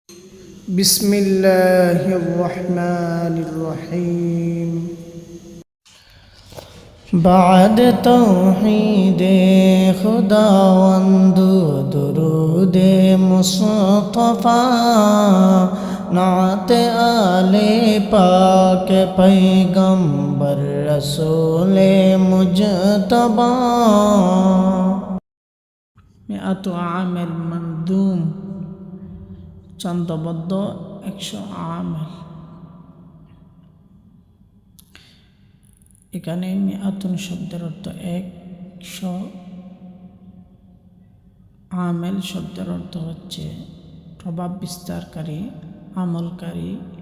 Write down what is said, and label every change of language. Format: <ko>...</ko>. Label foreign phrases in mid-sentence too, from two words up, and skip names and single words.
<fa>بسم الله الرحمن الرحيم بعد توحید خداوند درود مصطفی نعت آل پاک پیغمبر رسول مجتبی</fa> <ar>مئات عام المندوم</ar> <bn>ছন্দবদ্ধ 100 আমেল। এখানে মিআতুন শব্দের অর্থ 100, আমেল শব্দের অর্থ হচ্ছে প্রভাব বিস্তারকারী, আমলকারী।</bn>